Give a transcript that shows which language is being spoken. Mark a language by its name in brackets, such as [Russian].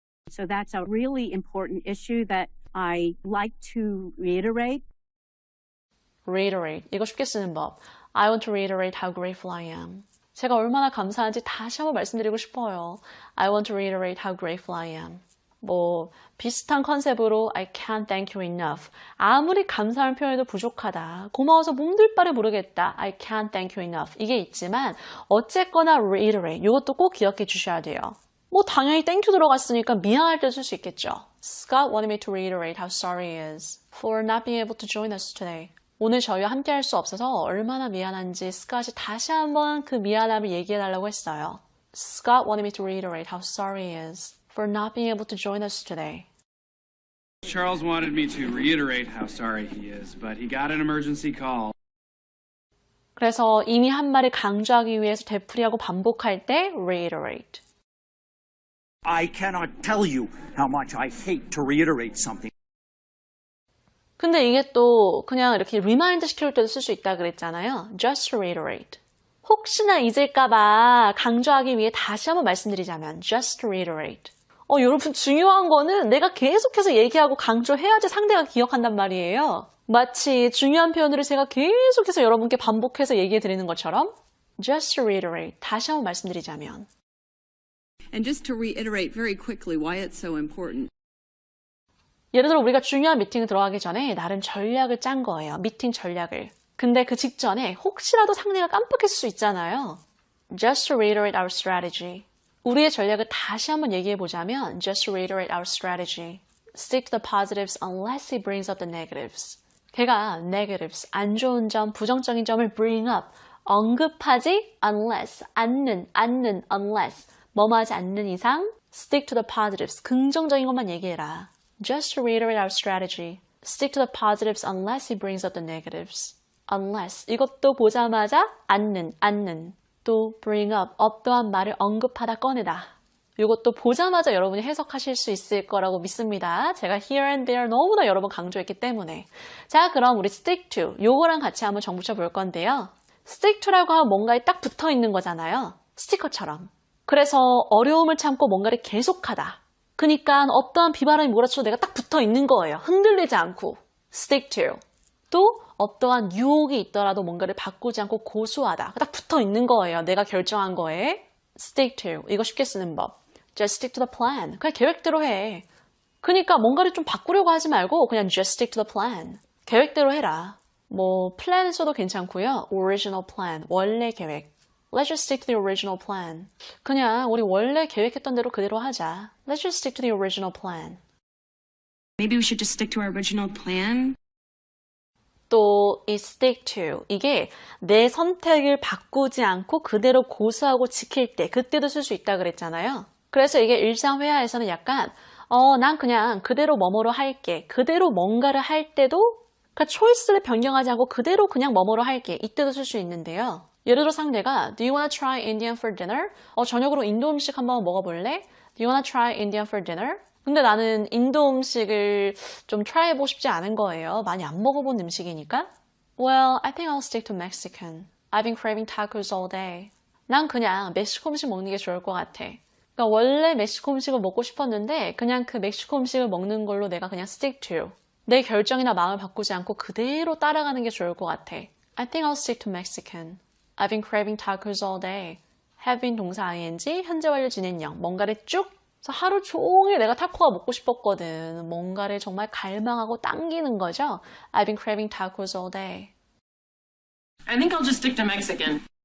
[English] So that's a really important issue that I like to reiterate. [Korean] reiterate. 이거 쉽게 쓰는 법. [English] I want to reiterate how grateful I am. [Korean] 제가 얼마나 감사한지 다시 한번 말씀드리고 싶어요. [English] I want to reiterate how grateful I am. [Korean] 비슷한 컨셉으로 [English] I can't thank you enough. [Korean] 아무리 감사한 표현해도 부족하다. 고마워서 몸둘 바를 모르겠다. [English] I can't thank you enough. [Korean] 이게 있지만 어쨌거나 [English] reiterate. [Korean] 이것도 꼭 기억해 주셔야 돼요. 당연히 thank you 들어갔으니까 미안할 때 쓸 수 있겠죠. [English] Scott wanted me to reiterate how sorry he is for not being able to join us today. [Korean] 오늘 저희와 함께 할 수 없어서 얼마나 미안한지 스캇이 다시 한번 그 미안함을 얘기해달라고 했어요. [English] Scott wanted me to reiterate how sorry he is for not being able to join us today. Charles wanted me to reiterate how sorry he is, but he got an emergency call. [Korean] 그래서 이미 한 말을 강조하기 위해서 되풀이하고 반복할 때 reiterate. [English] I cannot tell you how much I hate to reiterate something. [Korean] 근데 이게 또 그냥 이렇게 remind 시킬 때도 쓸 수 있다 그랬잖아요. [English] Just reiterate. [Korean] 혹시나 잊을까봐 강조하기 위해 다시 한번 말씀드리자면 [English] just reiterate. [Korean] 여러분 중요한 거는 내가 계속해서 얘기하고 강조해야지 상대가 기억한단 말이에요. 마치 중요한 표현들을 제가 계속해서 여러분께 반복해서 얘기해 드리는 것처럼 [English] just reiterate. [Korean] 다시 한번 말씀드리자면. [English] And just to reiterate very quickly why it's so important. [Korean] 예를 들어 우리가 중요한 미팅에 들어가기 전에 나름 전략을 짠 거예요. 미팅 전략을. 근데 그 직전에 혹시라도 상대가 깜빡했을 수 있잖아요. [English] Just to reiterate our strategy. [Korean] 우리의 전략을 다시 한번 얘기해 보자면 [English] Just to reiterate our strategy. Stick to the positives unless he brings up the negatives. [Korean] 걔가 negatives, 안 좋은 점, 부정적인 점을 bring up, 언급하지 unless, unless, 뭐뭐 하지 않는 이상 [English] Stick to the positives, [Korean] 긍정적인 것만 얘기해라. [English] Just to reiterate our strategy, stick to the positives unless he brings up the negatives. [Korean] unless 이것도 보자마자 않는 또 bring up 어떠한 말을 언급하다 꺼내다 이것도 보자마자 여러분이 해석하실 수 있을 거라고 믿습니다. 제가 [English] here and there [Korean] 너무나 여러 번 강조했기 때문에 자 그럼 우리 stick to 요거랑 같이 한번 정붙여 볼 건데요. stick to라고 하면 뭔가에 딱 붙어 있는 거잖아요. 스티커처럼. 그래서 어려움을 참고 뭔가를 계속하다. 그러니까 어떠한 비바람이 몰아쳐도 내가 딱 붙어 있는 거예요. 흔들리지 않고. stick to. 또 어떠한 유혹이 있더라도 뭔가를 바꾸지 않고 고수하다. 딱 붙어 있는 거예요. 내가 결정한 거에. stick to. 이거 쉽게 쓰는 법. [English] just stick to the plan. [Korean] 그냥 계획대로 해. 그러니까 뭔가를 좀 바꾸려고 하지 말고 그냥 [English] just stick to the plan. [Korean] 계획대로 해라. 뭐 plan 써도 괜찮고요. original plan. 원래 계획. [English] Let's just stick to the original plan. [Korean] 그냥 우리 원래 계획했던 대로 그대로 하자. [English] Let's just stick to the original plan. Maybe we should just stick to our original plan. [Korean] 또 이 stick to 이게 내 선택을 바꾸지 않고 그대로 고수하고 지킬 때 그때도 쓸 수 있다 그랬잖아요. 그래서 이게 일상 회화에서는 약간 난 그냥 그대로 뭐뭐로 할게. 그대로 뭔가를 할 때도 그러니까 초이스를 변경하지 않고 그대로 그냥 뭐뭐로 할게. 이때도 쓸 수 있는데요. 예를 들어 상대가 [English] Do you wanna try Indian for dinner? [Korean] 저녁으로 인도 음식 한번 먹어볼래? [English] Do you wanna try Indian for dinner? [Korean] 근데 나는 인도 음식을 좀 try 해보고 싶지 않은 거예요. 많이 안 먹어본 음식이니까. [English] Well, I think I'll stick to Mexican. I've been craving tacos all day. [Korean] 난 그냥 멕시코 음식 먹는 게 좋을 것 같아. 그러니까 원래 멕시코 음식을 먹고 싶었는데 그냥 그 멕시코 음식을 먹는 걸로 내가 그냥 stick to. 내 결정이나 마음을 바꾸지 않고 그대로 따라가는 게 좋을 것 같아. [English] I think I'll stick to Mexican. I've been craving tacos all day. [Korean] have been 동사 ing, 현재 완료 진행형. 뭔가를 쭉 그래서 하루 종일 내가 타코가 먹고 싶었거든. 뭔가를 정말 갈망하고 당기는 거죠. [English] I've been craving tacos all day. I think I'll just stick to Mexican.